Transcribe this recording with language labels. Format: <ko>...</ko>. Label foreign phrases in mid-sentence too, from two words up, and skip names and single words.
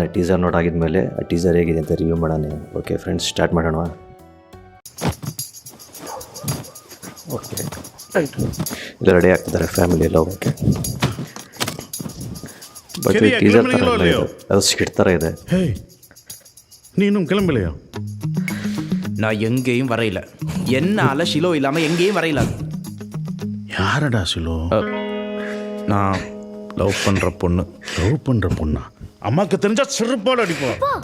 <kn>ಟೀಸರ್ ನೋಡಾಗಿದ್ಮೇಲೆ ಆ ಟೀಸರ್ ಹೇಗಿದೆ ಅಂತ ರಿವ್ಯೂ ಮಾಡೋಣ.</kn> <en>okay friends,</en> <kn>ಸ್ಟಾರ್ಟ್ ಮಾಡೋಣ. ಓಕೆ, ಇಲ್ಲ ರೆಡಿ ಆಗ್ತಿದ್ದಾರೆ ಫ್ಯಾಮಿಲಿ ಎಲ್ಲ.</kn> <en>okay, but teaser</en> <kn>ಥರ ಇಲ್ಲ, ಅದು ಸ್ಕಿಟ್ ಥರ ಇದೆ.</kn> <ta>நீ இன்னும் கிளம்பலையா? நான் எங்கேயும் வரையில. என்னால ஷிலோ இல்லாம எங்கேயும் வரையில. யாரடா ஷிலோ? நான் லவ் பண்ற பொண்ணா? அம்மாக்கு தெரிஞ்சா செருப்பாடு அடிப்போம்.</ta>